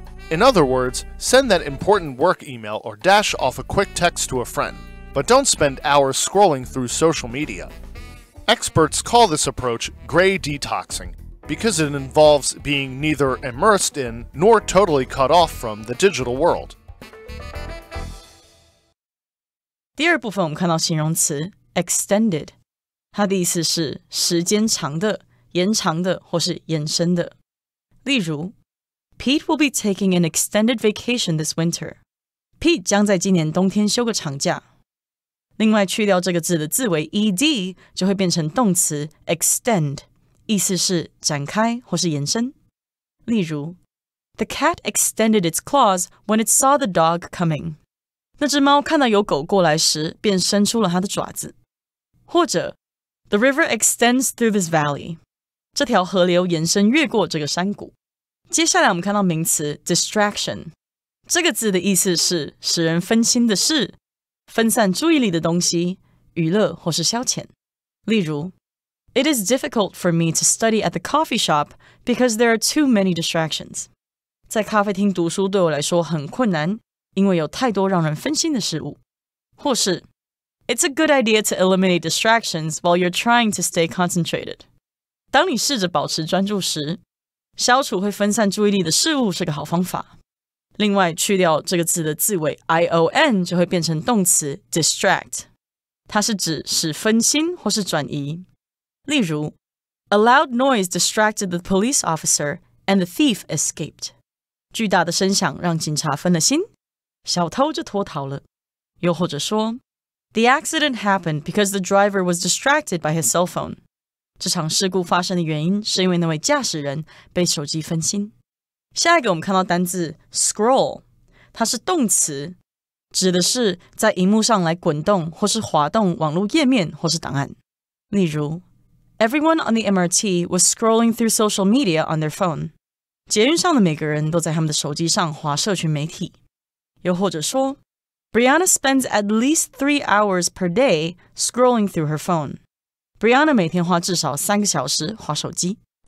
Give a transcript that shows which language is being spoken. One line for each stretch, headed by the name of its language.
English: In other words, send that important work email or dash off a quick text to a friend, but don't spend hours scrolling through social media. Experts call this approach gray detoxing, because it involves being neither immersed in nor totally cut off from the digital world.
Chinese: 第二部分我们看到形容词 extended， 它的意思是时间长的、延长的或是延伸的。例如
English: Pete will be taking an extended vacation this winter.
Chinese: Pete 将在今年冬天休个长假。另外去掉这个字的字尾 ed 就会变成动词 extend，意思是展开或是延伸。例如
English: The cat extended its claws when it saw the dog coming.
Chinese: 那只猫看到有狗过来时，便伸出了它的爪子。或者
English: The river extends through this valley.
Chinese: 这条河流延伸越过这个山谷。接下来我们看到名词 distraction. 这个字的意思是使人分心的事，分散注意力的东西，娱乐或是消遣。例如
English: It is difficult for me to study at the coffee shop because there are too many distractions.
Chinese: 在咖啡厅读书对我来说很困难，因为有太多让人分心的事物。或是
English: It's a good idea to eliminate distractions while you're trying to stay concentrated.
Chinese: 当你试着保持专注时，消除会分散注意力的事物是个好方法。另外，去掉这个字的字尾 ion 就会变成动词 distract， 它是指使分心或是转移。例如
English: A loud noise distracted the police officer and the thief escaped.
Chinese: 巨大的声响让警察分了心，小偷就脱逃了。又或者说
English: The accident happened because the driver was distracted by his cell phone.
Chinese: 这场事故发生的原因是因为那位驾驶人被手机分心。下一个我们看到单字 scroll， 它是动词，指的是在荧幕上来滚动或是滑动网络页面或是档案。例如
English: Everyone on the MRT was scrolling through social media on their phone.
Chinese: 捷运上的每个人都在他们的手机上滑社群媒体。又或者说
English: Brianna spends at least 3 hours per day scrolling through her phone.
Chinese: Brianna 每天花至少3个小时滑手机。